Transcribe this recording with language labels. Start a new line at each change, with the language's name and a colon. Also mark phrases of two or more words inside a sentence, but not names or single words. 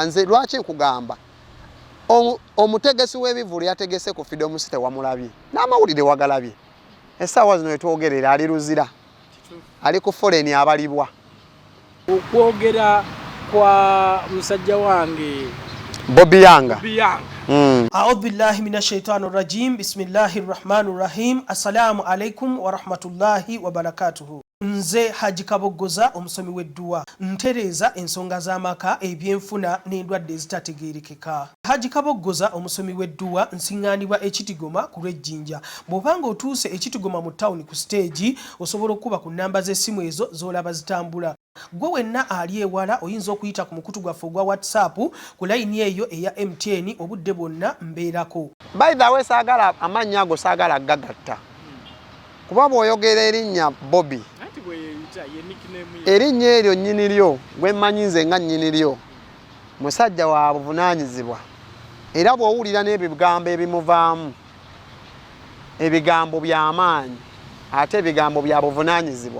Ganda: Nze lwaki nkugamba omutegesi w'ebivulu yategese ku Freedom City wamulabye n'amawulire wagalabye essaawa zino wetwogerera ali luzira ali ku foreni abalibwa. Okwogera kwa musajja wange Bobiyanga.
Arabic: أعوذ بالله من الشيطان رجيم. بسم الله الرحمن الرحيم. السلام عليكم ورحمة الله وبركاته.
Ganda: Nze Haji Kaboggoza omusomi w'edduwa ntereeza ensonga z'amaka ebyenfuna n'endwadde ezitategeerekeka. Haji Kaboggoza omusomi w'edduwa nsiŋŋaanibwa ekitigoma ku lw'ejjinja. Bw'obanga otuuse ekitigoma mu ttawuni ku siteegi osobola okuba ku nnamba z'essimu ezo z'olaba zitambula. Gwe wenna ali ewala oyinza okuyita ku mukutu gwaffe ogwa WhatsApp ku layini eyo eya MTN obudde bwonna mbeerako.
English: By the way,
Ganda: saagala amannya ago saagala gagatta. Kuba bw'oyogera erinnya Bobby, erinnya eryo nnyini lyo gwe mmanyi nze nga nnyini lyo musajja wa buvunaanyizibwa, era bw'owulira n'ebigambo ebimuvaamu ebigambo by'amaanyi ate ebigambo bya buvunaanyizibwa.